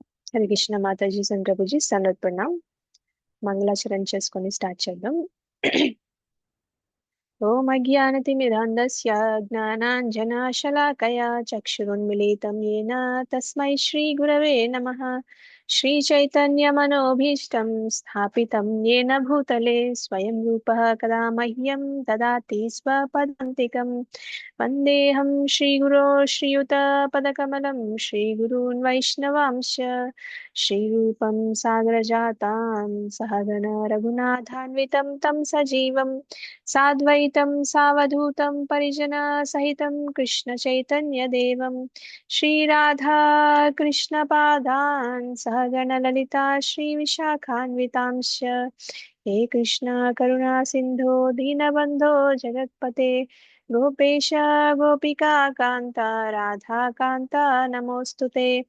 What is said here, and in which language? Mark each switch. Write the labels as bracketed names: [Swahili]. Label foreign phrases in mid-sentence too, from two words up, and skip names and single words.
[Telugu] హరే కృష్ణ మాతాజీ సంప్రభుజీ సనత్ ప్రణామ్. మంగళాచరణ చేసుకొని స్టార్ట్ చేద్దాం. [Sanskrit] ఓం అజ్ఞానతిమిరాంధస్య జ్ఞానాంజనాశలాకయా చక్షురున్మిళితం येन తస్మై శ్రీ గురవే నమః. శ్రీ చైతన్య మనోభీష్టం స్థాపితం येन భూతలే స్వయం రూపః కదా మహ్యం దదాతి స్వపదాంతికం. వందేహం శ్రీగురో శ్రీయుత పదకమలం శ్రీగురూన్ వైష్ణవాంశ శ్రీరూపం సాగరజాతాం సహగణ రఘునాథాన్వితం తం సజీవం साद्वैतं सावधूतं परिजना सहितं कृष्ण चैतन्य देवं श्रीराधा कृष्णपादान् सहगण ललिता श्रीविशाखान्वितांश्च हे कृष्ण करुणा सिन्धो दीनबन्धो जगत्पते गोपेश गोपिका कान्ता राधा कान्ता नमोऽस्तु ते।